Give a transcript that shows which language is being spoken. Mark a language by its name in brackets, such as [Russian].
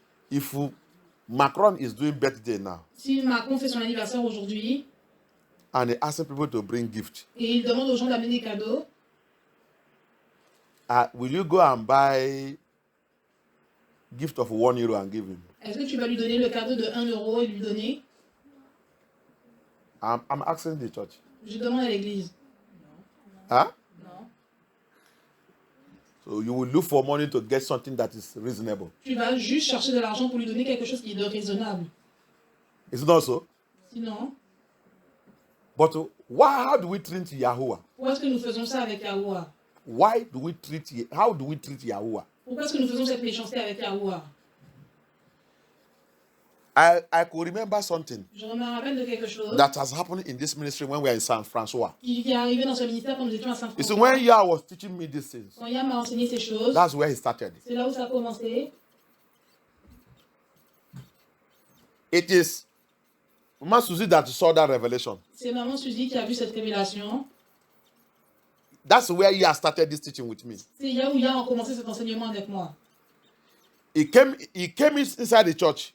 [English] If Macron is doing birthday now [French] Si Macron fait son anniversaire aujourd'hui [English] and he asks people to bring gift, [French] et il demande aux gens d'amener des cadeaux, [English] will you go and buy gift of 1 euro and give him? [French] est-ce que tu vas lui donner le cadeau de 1 euro et lui donner? [English] I'm asking the church. [French] Je demande à l'église. Huh? Non. [English] So you will look for money to get something that is reasonable. [French] Tu vas juste chercher de l'argent pour lui donner quelque chose qui est de raisonnable. [English] Is it not so? [French] Sinon, [English] But how do we treat Yahuwah? [French] pourquoi est-ce que nous faisons ça avec Yahuwah? [English] How do we treat Yahuwah? [French] Pourquoi est-ce que nous faisons cette méchanceté avec Yahuwah? [English] I could remember something [French] Je me rappelle de quelque chose [English] that has happened in this ministry when we were in San Francois. [French] qui est arrivé dans ce ministère quand nous étions à [English] You see, [French] Saint-François. [English] when Yah was teaching me these things, [French] Quand Yah m'a enseigné ces choses, [English] that's where he started. [French] c'est là où ça a commencé. [English] It is Mama Susie that saw that revelation. [French] C'est maman Suzy qui a vu cette révélation. [English] That's where Yah started this teaching with me. [French] C'est là où Yah a commencé cet enseignement avec moi. [English] He came inside the church.